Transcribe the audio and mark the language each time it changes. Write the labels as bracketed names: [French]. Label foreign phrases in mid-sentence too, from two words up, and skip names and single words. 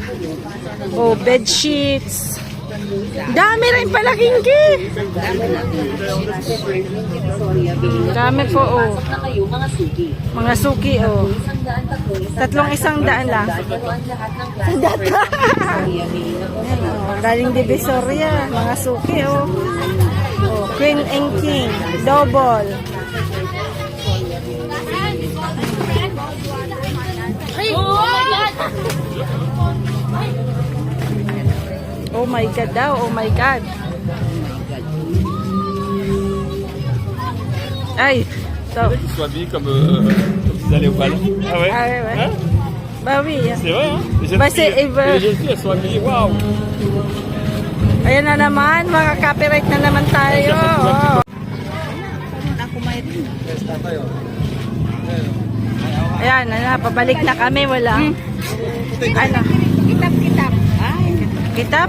[Filipino] Oh, [English] bed sheets. [Filipino] Dami rin pala, Kinky. Dami po, oh. Na kayo, mga suki. Mga suki, oh. Tatlong 100 lang. Data. Oh, galing Divisoria. Mga suki, oh. Oh, [English] Queen and King. [Filipino] Double. [English] Oh my God [Filipino] daw. [English] Oh my God. [Filipino] Ay. So, [French] Sois habillés comme vous allez au bal. Ah ouais? Ah ouais, ouais. Hein? bah oui. C'est vrai, hein? Les jeunes Bah, c'est filles, Eva. les jeunes filles, elles sont habillées, waouh! [Filipino] Ayan na naman. Mga copyright na naman tayo. Oh. Ayan, pabalik na kami. Wala. Ano? Kitap-kitap. Ay, Kitap?